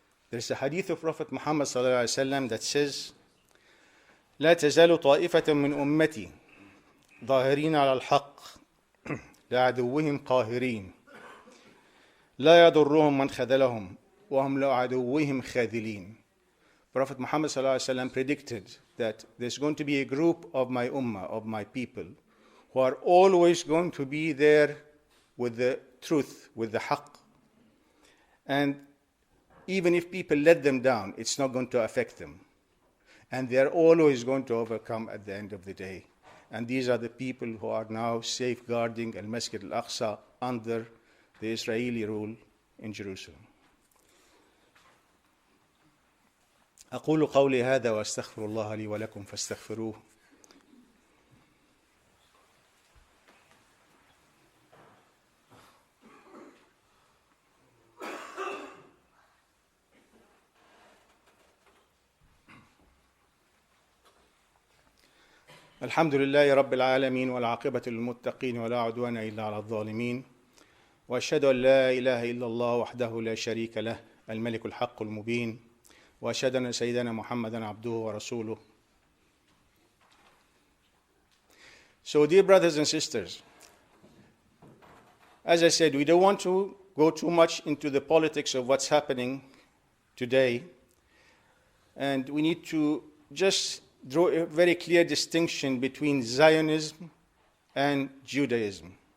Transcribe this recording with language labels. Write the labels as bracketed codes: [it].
[en] There's a hadith of Prophet Muhammad ﷺ that says, [ar] لا تزال طائفة من أمتي ظاهرين على الحق لعدوهم قاهرين لا يضرهم من خذلهم وهم لعدوهم خاذلين. [en] Prophet Muhammad ﷺ predicted that there's going to be a group of my ummah, of my people, who are always going to be there with the truth, with the haqq. And even if people let them down, it's not going to affect them. And they're always going to overcome at the end of the day. And these are the people who are now safeguarding Al-Masjid al-Aqsa under the Israeli rule in Jerusalem. [ar] أقول قولي هذا وأستغفر الله لي ولكم فاستغفروه. الحمد لله رب العالمين والعاقبة للمتقين ولا عدوان إلا على الظالمين وأشهد أن لا إله إلا الله وحده لا شريك له الملك الحق المبين وأشهد أن سيدنا محمدا عبده ورسوله. [en] So dear brothers and sisters, as I said, we don't want to go too much into the politics of what's happening today, and we need to just draw a very clear distinction between Zionism and Judaism.